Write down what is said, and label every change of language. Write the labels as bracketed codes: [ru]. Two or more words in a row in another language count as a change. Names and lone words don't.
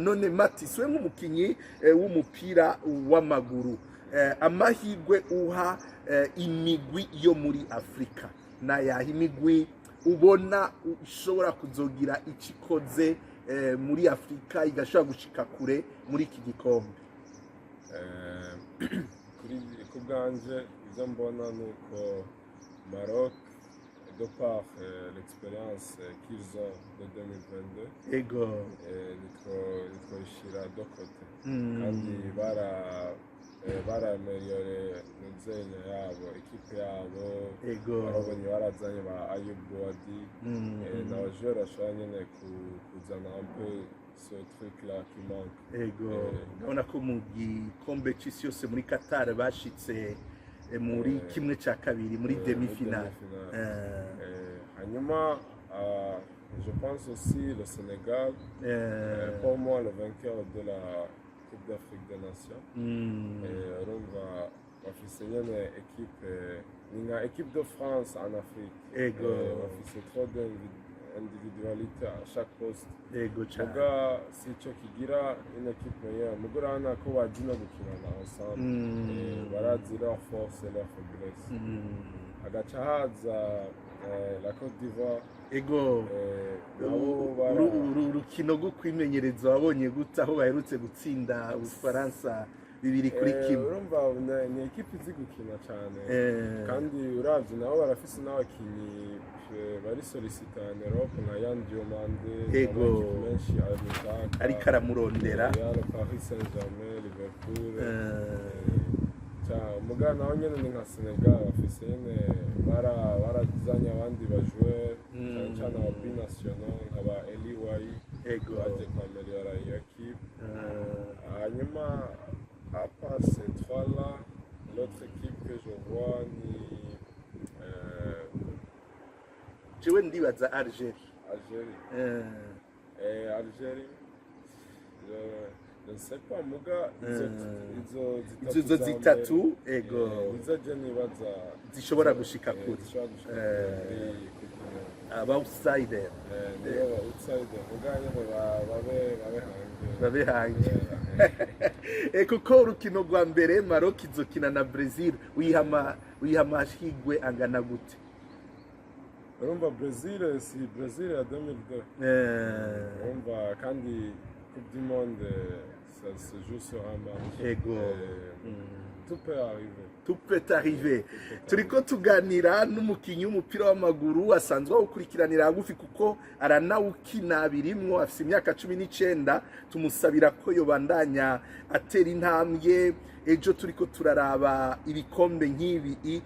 [rn] None Matisse, we nk'umukinyi w'umupira w'amaguru, amahirwe uha imigwi yo muri Afrika, na yaha imigwi ubona ushobora kuzogira ikikoze muri Afrika igashobora gushika kure muri iki gikombe? Ku bwanje ibyo mbona ni uko Maroc [fr] de par l'expérience qu'ils ont de 2022 [rn] ego nitwo ishira [fr] de côté [rn] kandi barameliore nuzenya yabo ekipe yabo ego barabonye barazanye ba Ayub Boadi n'abajoueurs bashobora nyine kuzana [fr] un peu ce truc là qui manque. [rn] ego ndabona ko mu gikombe c'isi yose muri Qatar bashitse muri kimwe cya kabiri muri [fr] demi finale. Hanyuma je pense aussi le Sénégal pour moi le vainqueur de la Coupe d'Afrique des Nations [rn] urumva bafise nyene [fr] équipe de France en Afrique bafise trop d'individualité à chaque poste [rn] muga si ico kigira [fr] une équipe meilleure [rn] muga urabona ko bazi no gukinana ensemble barazi [fr] leur force et leur faiblesse [rn] hagaca haza [fr] la Côte d'Ivoire [rn] ego urukino rwo kwimenyereza wabonye gute aho baherutse gutsinda Ubufaransa 2-1? urumva ni ekipe izi gukina cyane kandi uravye nabo barafise n'abakinyi bari solicita [fr] en Europe [rn] nka Yan Diomande menshi ariko aramurondera Paris Saint-Germain, Liverpool muga naho nyene ni nka Senegal bafise nyene barazanye abandi bajoueur cyane aba binationaux nk'aba Eli Wahi baje kwameliora iyo ekipe hanyuma [fr] à part ces trois-là, l'autre équipe que je vois [rn] ni jewe ndibaza Algérie. [fr] Algérie je ne sais pas muga [rn] izo zitatu ego izo je nibaza zishobora gushika kure aba outsider muga nyine babe hanze kuko urukino rwa mbere Maroc izokina na Brazil wiha amahigwe angana gute? urumva Brazil si Brazil ya 2002 urumva kandi [fr] Coupe du Monde ça se joue sur un match tout peut [rn] arriver turiko tuganira n'umukinyi w'umupira w'amaguru asanzwe awukurikiranira hagufi kuko aranawukina birimwo afise imyaka 19 tumusabira ko yobandanya atera intambwe ejo turiko turaraba ibikombe nk'ibi